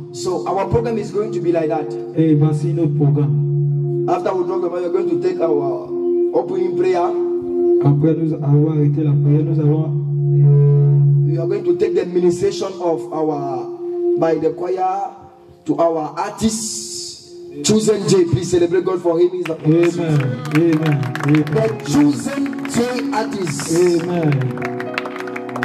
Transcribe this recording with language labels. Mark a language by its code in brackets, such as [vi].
[en] So our program is going to be like that. [fr] Et voici notre programme. [en] After we talk about, we're going to take our opening prayer. [fr] Après nous avoir arrêté la prière, nous allons. [en] We are going to take the ministration of by the choir to our artists. Chosen J, please celebrate God for him. Amen. Amen. The Chosen J artist. Amen.